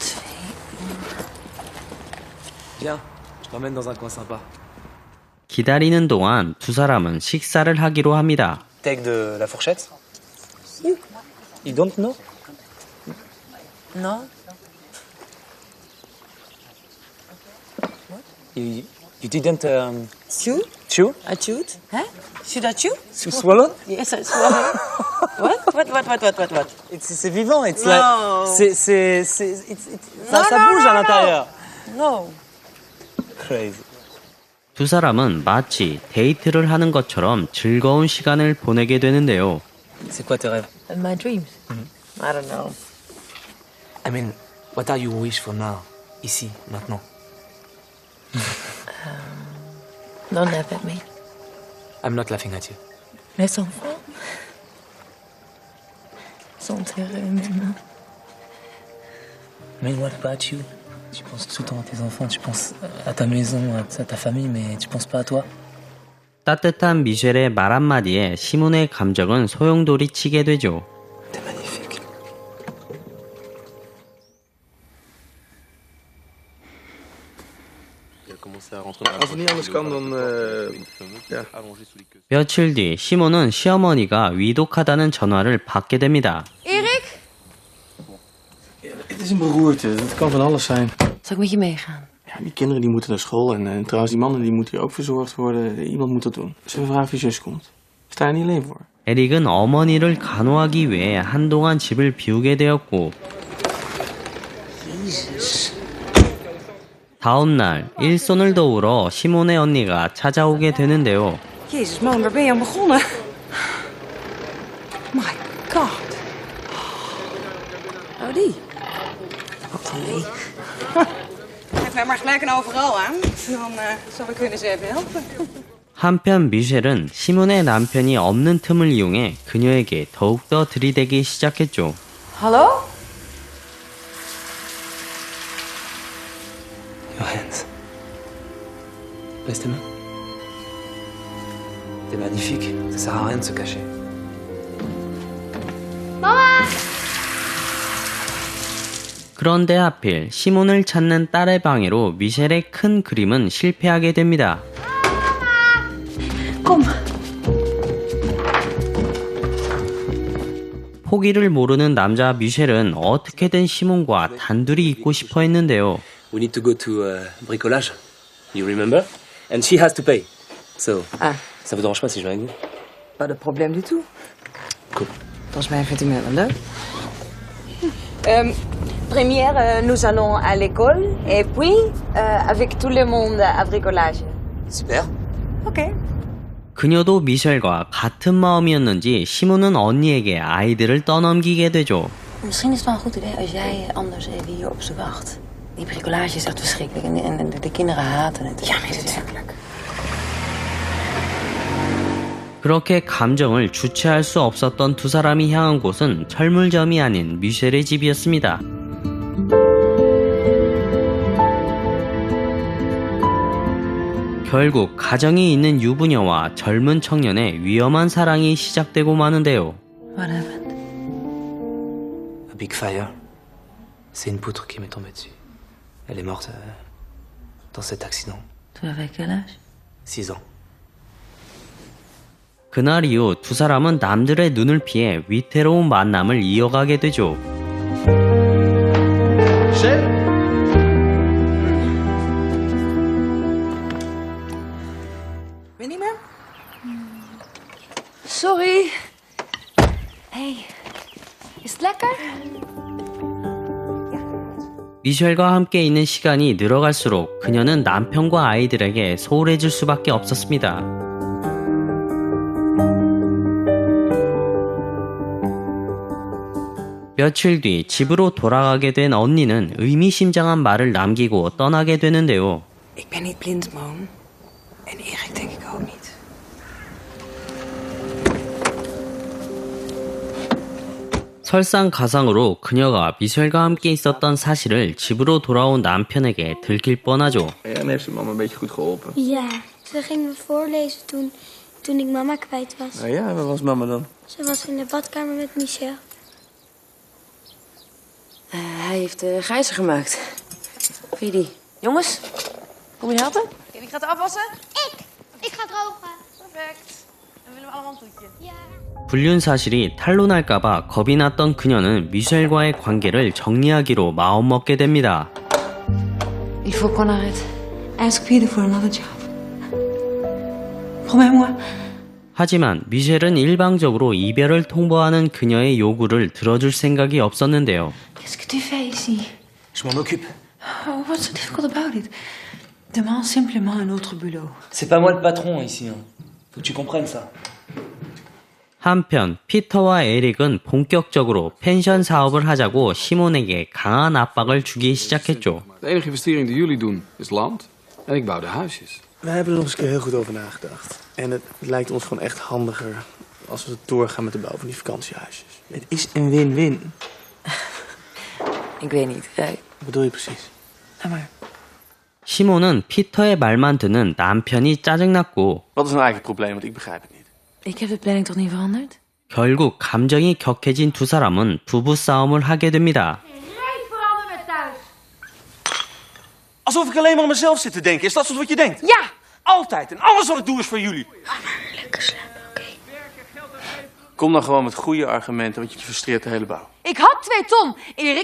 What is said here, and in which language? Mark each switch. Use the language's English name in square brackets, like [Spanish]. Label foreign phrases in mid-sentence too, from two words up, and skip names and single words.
[French] Viens, je t'emmène dans un coin sympa. [Korean] 기다리는 동안 두 사람은 식사를 하기로 합니다. [French] Take de la fourchette? [English] You don't know? No? You didn't Chew? chew? I chewed? Huh? Should I chew? Swallow? Yes, I swallowed. What? [French] C'est vivant, [English] it's No. like... [French] Ça bouge à l'intérieur. [English] No. Crazy. [Korean] 두 사람은 마치 데이트를 하는 것처럼 즐거운 시간을 보내게 되는데요. [French] C'est quoi tes rêves? [English] My dreams? I don't know. I mean, what are your wish for now? [French] Ici, maintenant. [English] Don't laugh at me. I'm not laughing at you. [French] Les enfants sont heureux maintenant. [English] Mais what about you? [French] Tu penses tout le temps à tes enfants, tu penses à ta maison, à ta famille, mais tu penses pas à toi? [Korean] 따뜻한 미셸의 말 한마디에 시몬의 감정은 소용돌이치게 되죠. [French] T'es magnifique. [Dutch] Als het niet anders kan, dan... ja. [Korean] 며칠 뒤 시몬은 시어머니가 위독하다는 전화를 받게 됩니다. [Dutch] Erik? Het is een beroerte. Het kan van alles zijn. Zal ik met je meegaan? Ja, die kinderen die moeten naar school. En trouwens, die mannen die moeten hier ook verzorgd worden. Iemand moet dat doen. Zullen we vragen of je zus komt? Sta je niet alleen voor? [Korean] 에릭은 어머니를 간호하기 위해 한동안 집을 비우게 되었고 다음 날 일손을 도우러 시몬의 언니가 찾아오게 되는데요. [Dutch] Jezus man, waar ben je aan begonnen? [English] My god. Oh, die. [Dutch] Wat nee. Geef mij maar gelijk en overal aan. Dan zal ik hun eens even helpen. [Korean] 한편 미셸은 시몬의 남편이 없는 틈을 이용해 그녀에게 더욱더 들이대기 시작했죠. [Dutch] Hallo? [English] Your hands. [French] Baisse tes mains. T'es magnifique. Ça sert à rien de se cacher. [Korean] 그런데 하필 시몬을 찾는 딸의 방해로 미셸의 큰 그림은 실패하게 됩니다. [Dutch] Kom. [Korean] 포기를 모르는 남자 미셸은 어떻게든 시몬과 단둘이 있고 싶어 했는데요. [English] We need to go to bricolage. You remember? And she has to pay. So, [French] ça vous dérange pas si je viens avec vous? Pas de probleem du tout. [English] Cool. [Dutch] Volgens mij vindt u mij wel leuk. [French] Première, nous allons à l'école et puis avec tout le monde à bricolage. Super. Ok. [Korean] 그녀도 미셸과 같은 마음이었는지 시몬은 언니에게 아이들을 떠넘기게 되죠. [Dutch] Misschien is het wel een goed idee als jij anders even hier op ze wacht. Die bricolage is echt verschrikkelijk en de kinderen haten het. Ja, natuurlijk. [Korean] 그렇게 감정을 주체할 수 없었던 두 사람이 향한 곳은 철물점이 아닌 미셸의 집이었습니다. 결국 가정이 있는 유부녀와 젊은 청년의 위험한 사랑이 시작되고 마는데요. [English] What happened? A big fire. [French] C'est une poutre qui m'est tombée dessus. Elle est morte dans cet accident. Tu avais quel âge? 6 ans. [Korean] 그날 이후 두 사람은 남들의 눈을 피해 위태로운 만남을 이어가게 되죠. [Dutch] Ben niet meer? Sorry. Hey, is het lekker? [Korean] 미셸과 함께 있는 시간이 늘어갈수록 그녀는 남편과 아이들에게 소홀해질 수밖에 없었습니다. 며칠 뒤 집으로 돌아가게 된 언니는 의미심장한 말을 남기고 떠나게 되는데요. [Dutch] Ik ben niet blind, Moon. En Erik denk ik ook niet. [Korean] 설상가상으로 그녀가 미셸과 함께 있었던 사실을 집으로 돌아온 남편에게 들킬 뻔하죠. [Dutch] En heeft ze mama een beetje goed geholpen. Ja, ze ging me voorlezen toen ik mama kwijt was. Nou ja, waar was mama dan? Ze was in de badkamer met Michel. Hij heeft de gijzer gemaakt. Vind je die? Jongens, kom je helpen? Wie gaat de afwassen? Ik ga drogen. Perfect. Dan willen we allemaal een toetje. Ja. [Korean] 불륜 사실이 탄로날까봐 겁이 났던 그녀는 미셸과의 관계를 정리하기로 마음먹게 됩니다. [French] Il faut qu'on arrête. [English] Ask Peter for another job. [French] Promets-moi. [Korean] 하지만 미셸은 일방적으로 이별을 통보하는 그녀의 요구를 들어줄 생각이 없었는데요. [French] Qu'est-ce que tu fais ici? Je m'en occupe. [English] Oh, what's so difficult about it? [French] Demande simplement un autre boulot. C'est pas moi le patron ici. Hein. Faut que tu comprennes ça. [Korean] 한편 피터와 에릭은 본격적으로 펜션 사업을 하자고 시몬에게 강한 압박을 주기 시작했죠. [Dutch] De enige investering die jullie doen is land. En ik bouw de huisjes. We hebben er nog eens een keer heel goed over nagedacht. En het lijkt ons gewoon echt handiger als we doorgaan met de bouw van die vakantiehuisjes. Het is een win-win. Ik weet niet. Wat bedoel je precies? Maar [Korean] 시몬은 피터의 말만 듣는 남편이 짜증났고 [Dutch] Wat is nou eigenlijk het probleem? Want ik begrijp het niet. ik heb de planning toch niet veranderd? [Korean] 결국 감정이 격해진 두 사람은 부부싸움을 하게 됩니다. [Dutch] Geen veranderen thuis. Alsof ik alleen maar aan mezelf zit te denken. Is dat wat je denkt? Ja! Altijd. En alles wat ik doe is voor jullie. Lekker slapen, oké? Kom dan gewoon met goede argumenten, want je frustreert de hele bouw. Ik had 2 ton, Erik.